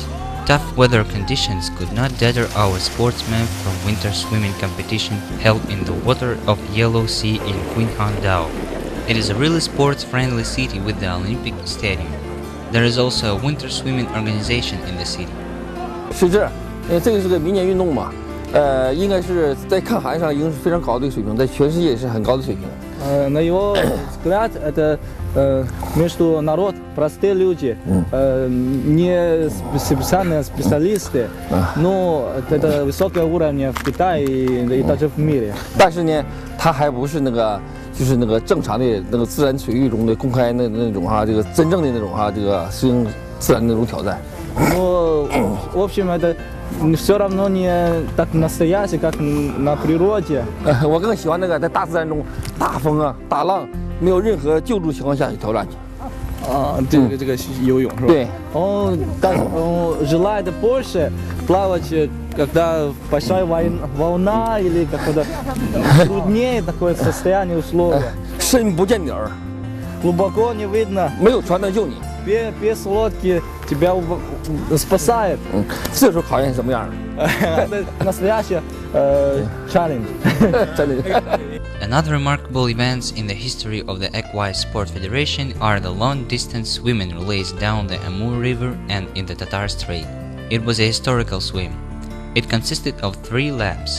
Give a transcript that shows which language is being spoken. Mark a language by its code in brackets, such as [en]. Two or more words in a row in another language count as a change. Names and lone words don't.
[en] Tough weather conditions could not deter our sportsmen from winter swimming competition held in the water of Yellow Sea in Qinghangdao. It is a really sports-friendly city with the Olympic Stadium. There is also a winter swimming organization in the city. [zh] 是这，这个是个明年运动嘛，应该是在抗寒上已经是非常高的一个水平，在全世界也是很高的水平。 [ru] На его взгляд, это между народ, простые люди, не специальные специалисты, но это высокого уровня в Китае и даже в мире. [zh] 但是呢，它还不是那个，就是那个正常的那个自然水域中的公开那种这个真正的那种这个适应自然的那种挑战。 [ru] Но, в общем, это все равно не так настоящее, как на природе. [zh] 我更喜欢那个在大自然中大风啊、大浪，没有任何救助情况下去挑战去。这个游泳是吧？对。 [ru] Он желает больше плавать, когда большая волна или какое-то труднее такое состояние условия. [zh] 深不见底儿， [ru] Глубоко не видно. [zh] 没有船能救你。 [ru] Без лодки тебя спасает. [zh] 这时候考验是什么样的？ [ru] Это настоящий challenge. [en] Another remarkable events in the history of the Aquice Sport Federation are the long-distance swimming relays down the Amur River and in the Tatar Strait. It was a historical swim. It consisted of 3 laps.